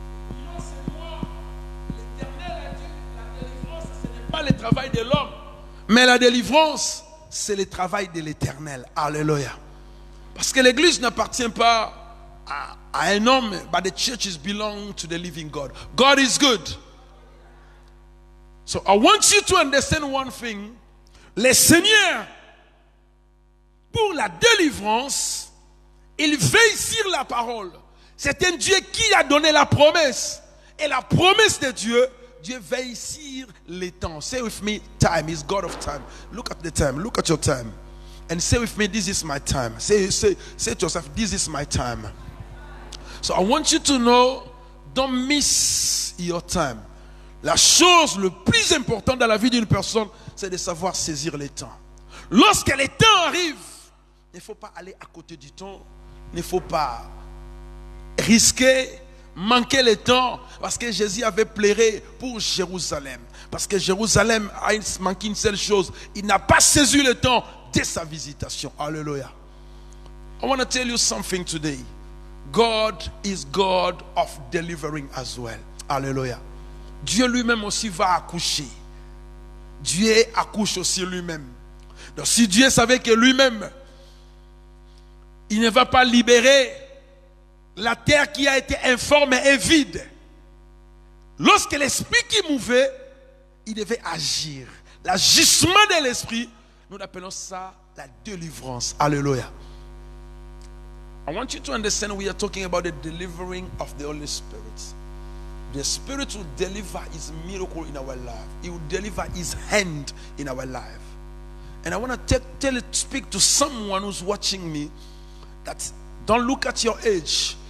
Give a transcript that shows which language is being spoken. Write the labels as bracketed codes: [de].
[fr] Non, c'est moi, l'Éternel a dit, la délivrance, ce n'est pas le travail de l'homme, mais la délivrance, c'est le travail de l'Éternel. Alléluia. Parce que l'Église n'appartient pas à un homme, [en] but the churches belong to the living God. God is good. So I want you to understand one thing. [fr] Le Seigneur, pour la délivrance, il veille sur la parole. C'est un Dieu qui a donné la promesse. Et la promesse de Dieu, Dieu veille sur les temps. [en] Say with me, time is God of time. Look at the time, look at your time. And say with me, this is my time. Say to yourself, this is my time. So I want you to know, don't miss your time. [fr] La chose le plus importante dans la vie d'une personne, c'est de savoir saisir les temps. Lorsque les temps arrivent, il ne faut pas aller à côté du temps. Il ne faut pas risquer, manquer le temps. Parce que Jésus avait pleuré pour Jérusalem. Parce que Jérusalem a manqué une seule chose. Il n'a pas saisi le temps de sa visitation. Alléluia. [en] I want to tell you something today. God is God of delivering as well. [fr] Alléluia. Dieu lui-même aussi va accoucher. Dieu accouche aussi lui-même. Donc si Dieu savait que lui-même, il ne va pas libérer la terre qui a été informe et vide. Lorsque l'esprit qui mouvait, il devait agir. L'agissement de l'esprit, nous appelons ça la délivrance. Alléluia. [en] I want you to understand we are talking about the delivering of the Holy Spirit. The Spirit will deliver His miracle in our life. He will deliver His hand in our life. And I want to speak to someone who's watching me that don't look at your age.